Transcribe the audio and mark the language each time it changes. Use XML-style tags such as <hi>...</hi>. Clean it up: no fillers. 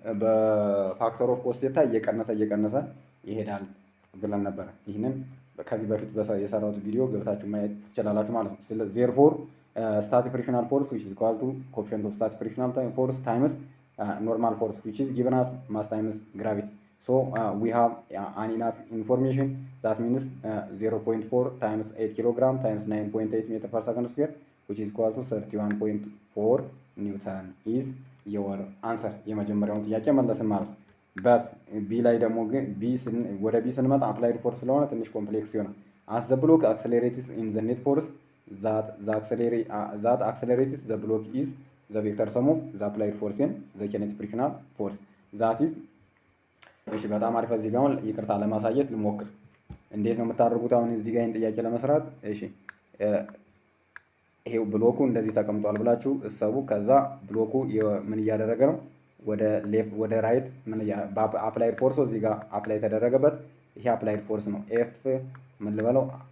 <am>በፋክተር ኦፍ ኮዝ ቴታ እየቀነሰ ይሄዳል ብለን ነበር። ይህንን ከዚህ በፊት የሰራሁት ቪዲዮ ገብታችሁ ማየት ትችላላችሁ ማለት ነው። ስለዚህ ዜርፎር ስታቲክ ፍሪክሽናል ፎርስ</am> <en>which is equal to coefficient of static frictional force times normal force which is given as mass times gravity. So we have an enough information that means 0.4 times 8 kilogram times 9.8 meter per second square which is equal to 31.4 Newton is your answer።</en> <am>የመጀመሪያውን ጥያቄ መለስን ማለት ነው። በት ቢ ላይ ደግሞ ግን ወደ ቢ ስንመጣ አፕላይድ ፎርስ ስለሆነ ትንሽ ኮምፕሌክስ ይሆናል።</am> <en>as the block accelerates in the net force that accelerates the block is the vector sum of the applied force and the kinetic frictional force that is</en> <am>እሺ በጣም አሪፍ። እዚህ ጋር ይቅርታ ለማሳየት ልሞክር። እንዴት ነው የምታደርጉት? አሁን እዚህ ጋር ይሄን ጥያቄ ለመስራት እሺ ይሄው ብሎኩ እንደዚህ ተቀምጧል ብላችሁ እሰቡ። ከዛ ብሎኩ ምን እያደረገ ነው? ወደ ራይት ምን አፕላይድ ፎርስ እዚህ ጋር አፕላይ ተደረገበት። ይሄ አፕላይድ ፎርስ ነው። ኤፍ ምን ልበለው?</am>